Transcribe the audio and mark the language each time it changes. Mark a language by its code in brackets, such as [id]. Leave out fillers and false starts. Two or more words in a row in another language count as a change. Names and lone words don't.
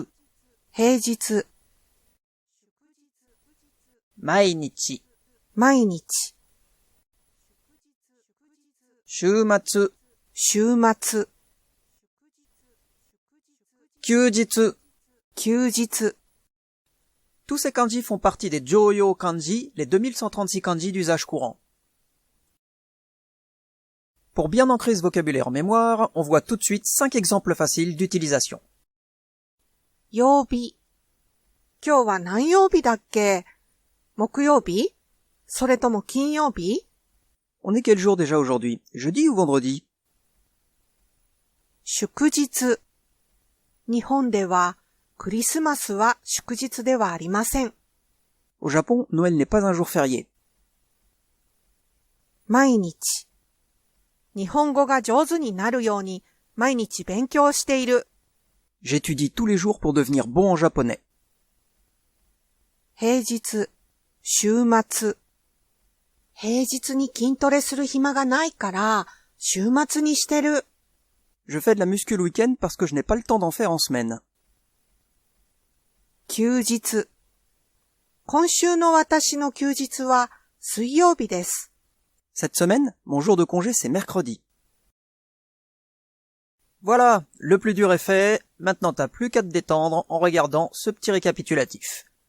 [ja] Heijitsu. mainichi, Mainichi. shumatsu, 週末。 kyujitsu. 休日。 [fr] Tous ces kanji font partie des [ja] 常用漢字, [fr] les 2136 kanji d'usage courant. Pour bien ancrer ce vocabulaire en mémoire, on voit tout de suite 5 exemples faciles d'utilisation. [ja] 曜日。今日は何曜日だっけ？木曜日？それとも金曜日？ [fr] On est quel jour déjà aujourd'hui? Jeudi ou vendredi? [ja] 祝日。日本ではクリスマスは祝日ではありません。 [fr] Au Japon, Noël n'est pas un jour férié. [ja] 毎日。日本語が上手になるように毎日勉強している。 [fr] J'étudie tous les jours pour devenir bon en japonais. [ja] 平日。週末。平日に筋トレする暇がないから週末にしてる。 [fr] Je fais de la muscu le week-end parce que je n'ai pas le temps d'en faire en semaine. [ja] 休日。今週の私の休日は水曜日です。 [fr] Cette semaine, mon jour de congé c'est mercredi. Voilà, le plus dur est fait, maintenant t'as plus qu'à te détendre en regardant ce petit récapitulatif.